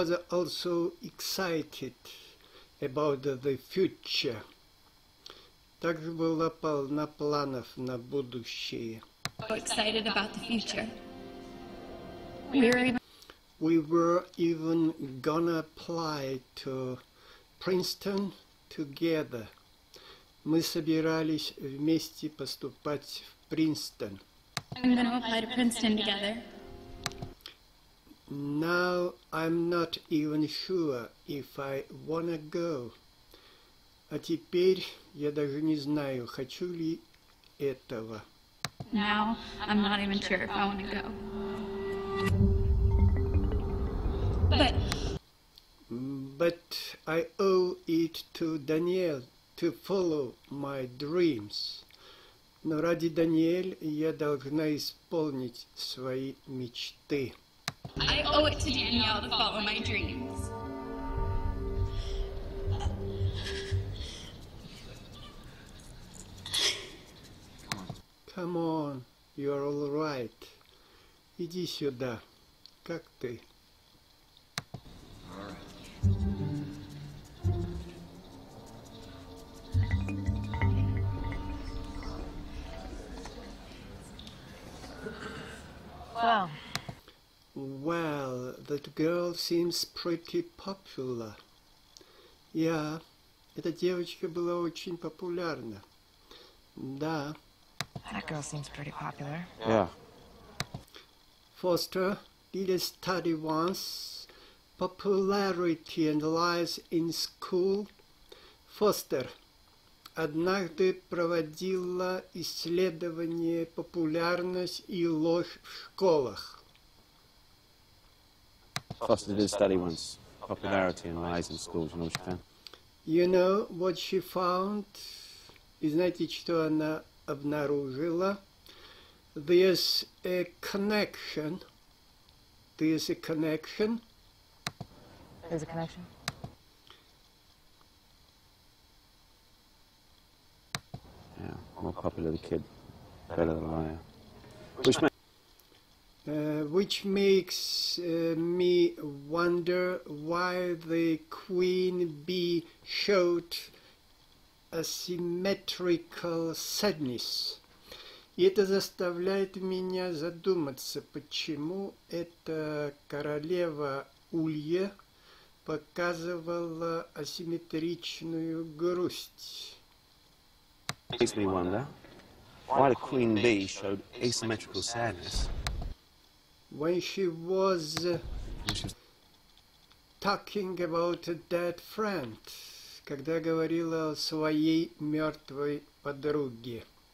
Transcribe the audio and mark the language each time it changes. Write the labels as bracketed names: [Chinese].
[English] also excited about the future. [Russian] Также была полна планов на будущее. [English] excited about the future. We were even gonna apply to Princeton together. [Russian] Мы собирались вместе поступать в Принстон. [English] I'm going to apply to Princeton together. Now I'm not even sure if I wanna go. [Russian] А теперь я даже не знаю, хочу ли этого. [English] Now I'm not even sure if I want to go. But I owe it to Danielle to follow my dreams. [Russian] Но ради Даниэль я должна исполнить свои мечты. [English] I owe it to Danielle to follow my dreams. Come on, you're all right. [Russian] Иди сюда. Как ты? [English] Wow. Well, that girl seems pretty popular. [Russian] Yeah, эта девочка была очень популярна. Да. [English] That girl seems pretty popular. Yeah. Foster did a study once. Popularity and lies in school. [Russian] Foster однажды проводила исследование «Популярность и ложь в школах». [English] Foster did a study once. Popularity and lies in schools. You know what she found? You know what she found? [Russian] И знаете, что она обнаружила? [English] There's a connection. There's a connection. There's a connection? Yeah, more popular the kid, better the liar. Which makes me wonder why the queen bee showed asymmetrical sadness. [Russian] И это заставляет меня задуматься, почему эта королева Улья показывала асимметричную грусть. [English] Makes me wonder why the queen bee showed asymmetrical sadness. When she was talking about a dead friend, [Russian] когда говорила о своей мертвой подруге.